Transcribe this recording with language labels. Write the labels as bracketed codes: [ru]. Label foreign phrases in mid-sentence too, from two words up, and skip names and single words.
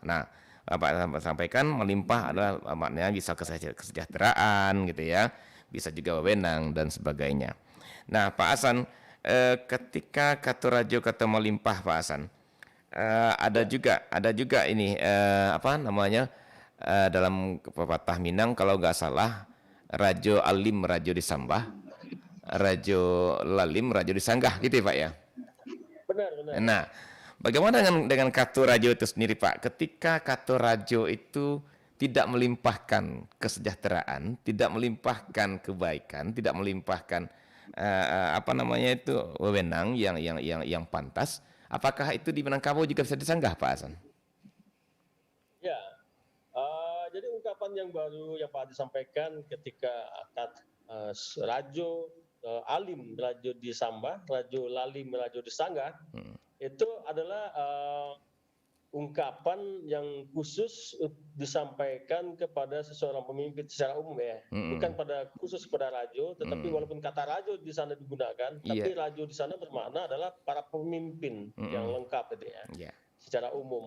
[id] Nah, Bapak sampaikan melimpah adalah maknanya bisa kesejahteraan gitu ya. Bisa juga wewenang dan sebagainya. Nah, Pak Hasan, ketika kata rajo, kata melimpah Pak Hasan, ada juga ini apa namanya dalam pepatah Minang kalau nggak salah, [min] rajo alim rajo disambah, rajo lalim rajo disanggah [id] gitu ya Pak ya. Benar. Nah, bagaimana dengan kata rajo itu sendiri Pak? Ketika kata rajo itu tidak melimpahkan kesejahteraan, tidak melimpahkan kebaikan, tidak melimpahkan apa namanya itu wewenang yang pantas, apakah itu di Minangkabau juga bisa disanggah Pak Hasan? Ya, jadi ungkapan yang baru yang Pak Adi sampaikan ketika [min] rajo alim rajo disambah, rajo lalim rajo disanggah, [id] itu adalah ungkapan yang khusus disampaikan kepada seseorang pemimpin secara umum ya, bukan khusus pada rajo, tetapi walaupun kata rajo di sana digunakan, tapi rajo di sana bermakna adalah para pemimpin yang lengkap gitu ya, secara umum.